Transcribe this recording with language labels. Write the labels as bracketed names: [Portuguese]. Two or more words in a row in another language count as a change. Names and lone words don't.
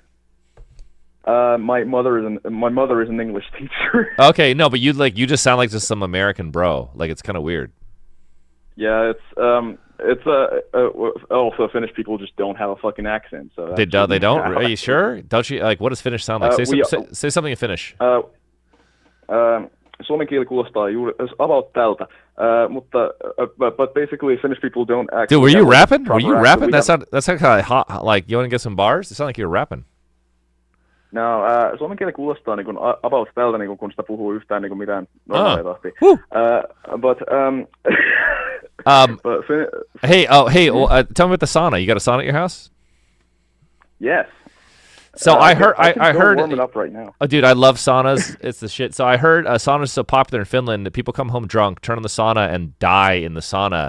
[English] My mother is an English teacher. Okay, no, but you just sound like just some American bro. Like, it's kind of weird. Yeah, it's also Finnish people just don't have a fucking accent. So they don't. Are you sure? Don't you like? What does Finnish sound like? Say something in Finnish. [Finnish] Suomen kieli kuulostaa about tältä, [English] but basically Finnish people don't actually. Dude, were you rapping? Were you rapping? That's kind of hot. Like, you want to get some bars? It sounded like you were rapping. [Finnish] No, suomen kieli kuulostaa niin kuin about tältä, niin kuin kun sitä puhuu yhtään niin kuin mitään normaalia tahtia. [English] Tell me about the sauna. You got a sauna at your house? Yes. So I heard warming up right now. Oh, dude, I love saunas. It's the shit. So I heard saunas is so popular in Finland that people come home drunk, turn on the sauna, and die in the sauna.